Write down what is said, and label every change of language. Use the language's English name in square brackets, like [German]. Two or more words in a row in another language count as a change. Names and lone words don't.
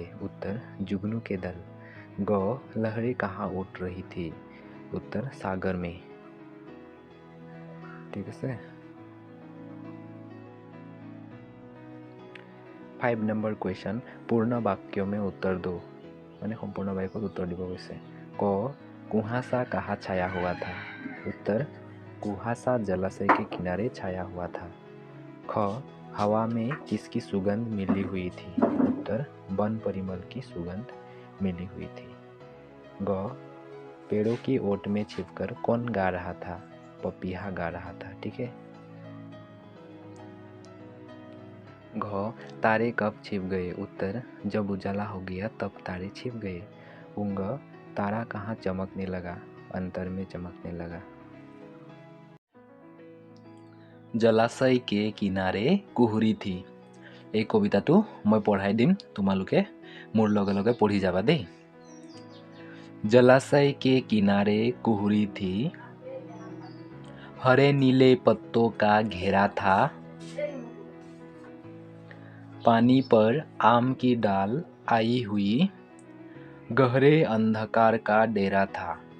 [Hindi] उत्तर, जुगनू के दल। ग, लहरें कहाँ उठ रही थी? उत्तर, सागर में। ठीक है। 5 [English] number question, [Hindi] पूर्ण वाक्यों में उत्तर दो। [Assamese] মই সম্পূৰ্ণ বাক্যত উত্তৰ দিব কৈছে। [Hindi] क, कुहासा कहाँ छाया हुआ था? उत्तर, कुहासा जलाशय के किनारे छाया हुआ था। ख, हवा में किसकी सुगंध मिली हुई थी? उत्तर, वन परिमल की सुगंध मिली हुई थी। ग, पेड़ों की ओट में छिपकर कौन गा रहा था? पपीहा गा रहा था। ठीक है। घ तारे कब छिप गए। उत्तर जब उजाला हो गया तब तारे छिप गए। उंग तारा कहाँ चमकने लगा। अंतर में चमकने लगा। जलाशय के किनारे कुहुरी थी। [Assamese] এই কবিতাটো মই পঢ়াই দিম, তোমালোকে মোৰ লগে লগে পঢ়ি যাবা দেই। [Hindi] जलाशय के किनारे कुहुरी थी, हरे नीले पत्तों का घेरा था, पानी पर आम की डाल आई हुई, गहरे अंधकार का डेरा था।